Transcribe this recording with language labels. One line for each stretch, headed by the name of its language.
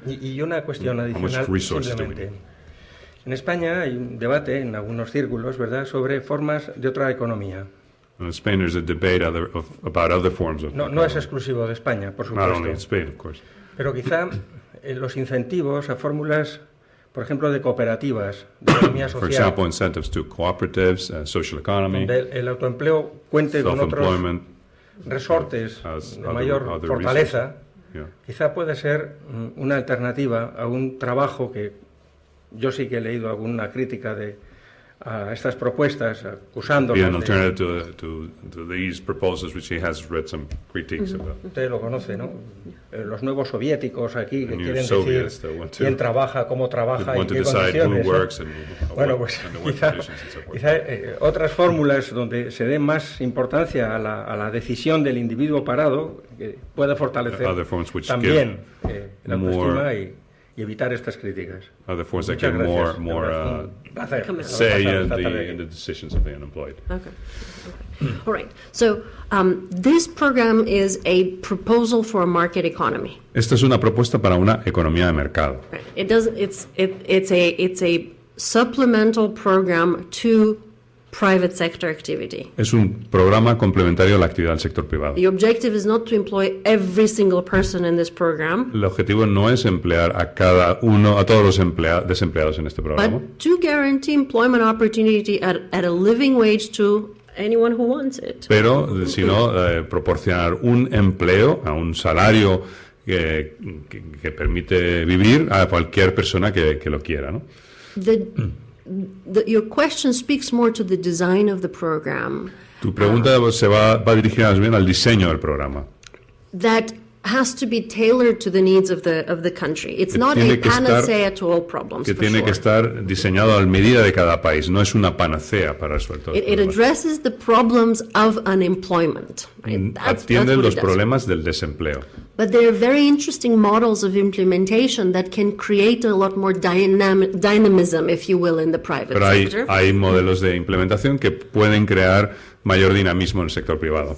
Spanish: Y una cuestión adicional, simplemente. En España hay un debate en algunos círculos, ¿verdad?, sobre formas de otra economía.
English: In Spain there's a debate about other forms of
Spanish: no es exclusivo de España, por supuesto.
English: Not only in Spain, of course.
Spanish: Pero quizá los incentivos a fórmulas, por ejemplo, de cooperativas, de economía social.
English: For example, incentives to cooperatives, social economy.
Spanish: Donde el autoempleo cuente con otros resortes de mayor fortaleza. Quizá puede ser una alternativa a un trabajo que yo sí que he leído alguna crítica a estas propuestas, acusándolos
English: an alternative to these proposals, which he has read some critiques about.
Spanish: Usted lo conoce, ¿no? Los nuevos soviéticos aquí que quieren decir quién trabaja, cómo trabaja y qué condiciones. Bueno, pues quizá otras fórmulas donde se dé más importancia a la decisión del individuo parado, que pueda fortalecer también la autoestima y evitar estas críticas.
English: Other forms that give more say in the decisions of the unemployed. Okay. All right. So this program is a proposal for a market economy.
Spanish: Esta es una propuesta para una economía de mercado.
English: It's a supplemental program to private sector activity.
Spanish: Es un programa complementario a la actividad del sector privado.
English: The objective is not to employ every single person in this program.
Spanish: El objetivo no es emplear a todos los desempleados en este programa.
English: But to guarantee employment opportunity at a living wage to anyone who wants it.
Spanish: Pero, sino proporcionar un empleo a un salario que permite vivir a cualquier persona que lo quiera, ¿no?
English: Your question speaks more to the design of the program.
Spanish: Tu pregunta va dirigida más bien al diseño del programa.
English: That has to be tailored to the needs of the country. It's not a panacea to all problems.
Spanish: Que tiene que estar diseñado a la medida de cada país. No es una panacea para resolver todo.
English: It addresses the problems of unemployment.
Spanish: Atiende los problemas del desempleo.
English: But there are very interesting models of implementation that can create a lot more dynamism, if you will, in the private sector.
Spanish: Pero hay modelos de implementación que pueden crear mayor dinamismo en el sector privado.